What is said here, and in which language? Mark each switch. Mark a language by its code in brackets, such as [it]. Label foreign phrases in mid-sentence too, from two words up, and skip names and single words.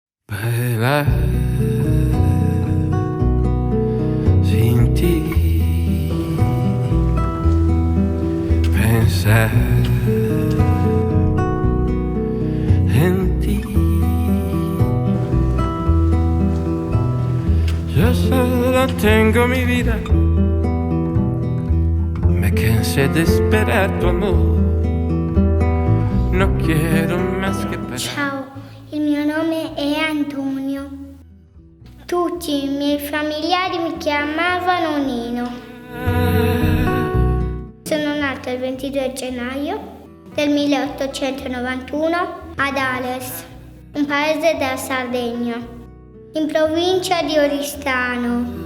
[es] Bailar sin ti, pensar en ti. Yo solo tengo mi vida, me cansé de esperar tu amor, no quiero más que parar. [it] Ciao, il mio nome è Antonio. Tutti i miei familiari mi chiamavano Nino. Sono nato il 22 gennaio del 1891 ad Ales, un paese della Sardegna, in provincia di Oristano.